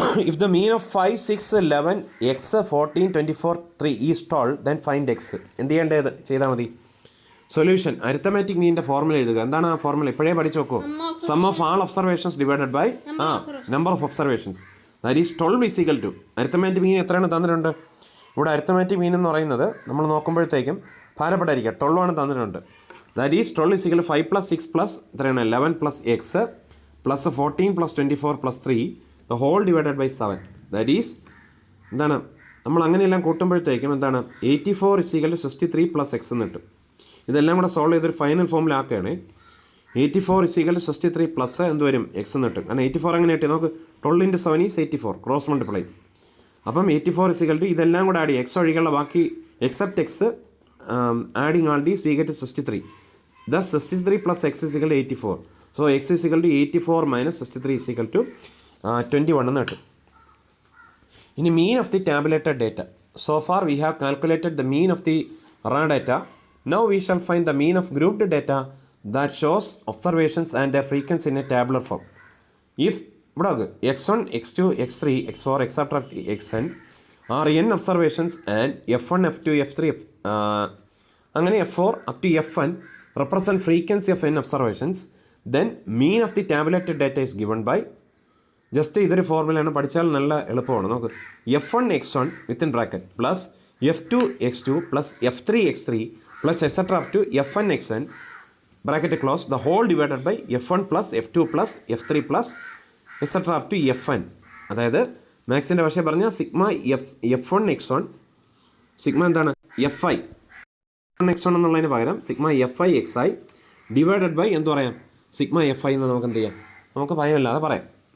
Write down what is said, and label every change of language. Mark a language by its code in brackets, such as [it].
[en] If the mean of 5, 6, 11, x, 14, 24, 3 is 12, then find x. [ml] എന്ത് ചെയ്യേണ്ടത്? ചെയ്താൽ മതി. സൊല്യൂഷൻ അരിത്തമാറ്റിക് മീനിൻ്റെ ഫോർമുല എഴുതുക. എന്താണ് ആ ഫോർമുല? ഇപ്പോഴേ പഠിച്ചു നോക്കൂ. [en] Sum of all observations divided by number of observations. That is 12 is equal to [ml] arithmetic മീൻ എത്രയാണ് തന്നിട്ടുണ്ട്? ഇവിടെ അരിത്തമാറ്റിക് മീൻ എന്ന് പറയുന്നത് നമ്മൾ നോക്കുമ്പോഴത്തേക്കും ഭാരപ്പെടായിരിക്കുക. 12 ആണ് തന്നിട്ടുണ്ട്. [en] that is 12 is equal to 5 + 6 + [ml] എത്രയാണ്? [en] 11 + x + 14 + 24 + 3 the whole divided by 7. That is [ml] എന്താണ്? നമ്മൾ അങ്ങനെയെല്ലാം കൂട്ടുമ്പോഴത്തേക്കും എന്താണ്? [en] 84 is equal to 63 + x [ml] എന്ന് കിട്ടും. ഇതെല്ലാം കൂടെ സോൾവ് ചെയ്തൊരു ഫൈനൽ ഫോമിലാക്കുകയാണ്. [en] 84 is equal to 63 + [ml] എന്ത് വരും? x എന്ന് കിട്ടും. കാരണം 84 അങ്ങനെ കിട്ടി. നമുക്ക് [en] 12 into 7 is 84. [ml] Cross multiply. അപ്പം 84 ഇതെല്ലാം കൂടെ ആഡ് ചെയ്യുക, എക്സ് ഒഴികെയുള്ള ബാക്കി [en] Except x adding all these we get 63. Thus 63 plus x is equal to 84. So x is equal to 84 minus 63 is equal to 21 [ml] എന്ന് കിട്ടും. ഇനി [en] mean of the tabulated data. So far we have calculated the mean of the raw data. Now we shall find the mean of grouped data that shows observations and their frequency in a tabular form. If x1, x2, x3, x4, etc. xn are n observations and f1, f2, f3, [ml] അങ്ങനെ [en] f4 up to fn represent frequency of n observations, then mean of the tabulated data is given by just [ml] ഇതൊരു ഫോർമുലയാണ്, പഠിച്ചാൽ നല്ല എളുപ്പമാണ്. നമുക്ക് [en] f1x1 within bracket plus f2x2 plus f3x3 plus etcetera up to fnxn bracket close the whole divided by f1 plus f2 plus f3 plus etcetera up to fn. [ml] അതായത് മാത്സിൻ്റെ ഭാഷ പറഞ്ഞാൽ sigma f1x1 sigma എന്താണ് fi x1 എന്നുള്ളതിന് പകരം sigma fi xi [en] divided by [ml] എന്ത് പറയാം sigma fi എന്ന് നമുക്ക് എന്ത് ചെയ്യാം, നമുക്ക് ഭയമില്ലാതെ പറയാം.